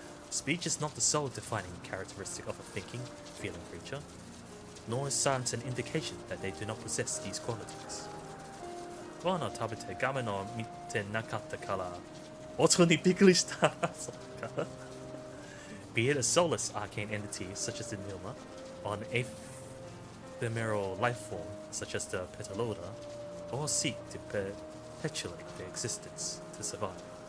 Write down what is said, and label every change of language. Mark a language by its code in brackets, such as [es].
[en] Speech is not the sole defining characteristic of a thinking, feeling creature, nor is silence an indication that they do not possess these qualities. [ja] ご飯を食べて画面を見てなかったから音にびっくりした。そっか。 [en] Be it a soulless arcane entity such as the Pneuma, or an ephemeral life form such as the Petaloda, all seek to perpetuate their existence to survive.